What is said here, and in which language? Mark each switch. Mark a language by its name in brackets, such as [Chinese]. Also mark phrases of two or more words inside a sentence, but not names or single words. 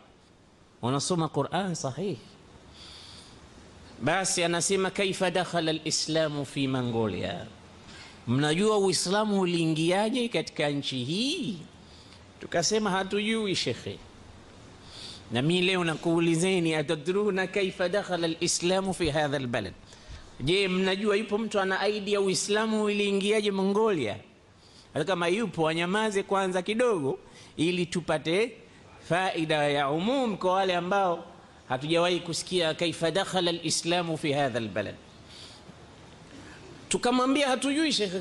[Swahili] Wanasoma Qur'an sahihi. Basi anasema [Arabic] كيف دخل الإسلام في [Swahili] Mongolia, mnajua Uislamu uliingiaje katika nchi hii? Tukasema hatujui shekhe. Na mimi leo nakuulizeni, [Arabic] أتدرون كيف دخل الإسلام في هذا البلد? [Swahili] Je, mnajua yupo mtu ana idea Uislamu uliingiaje Mongolia? Hata kama yupo, wanyamaze kwanza kidogo ili tupate faida ya umum kwa wale ambao hatujawahi kusikia [Arabic] كيف دخل الإسلام في هذا البلد. [Swahili] Tukamwambia hatujui shekhe.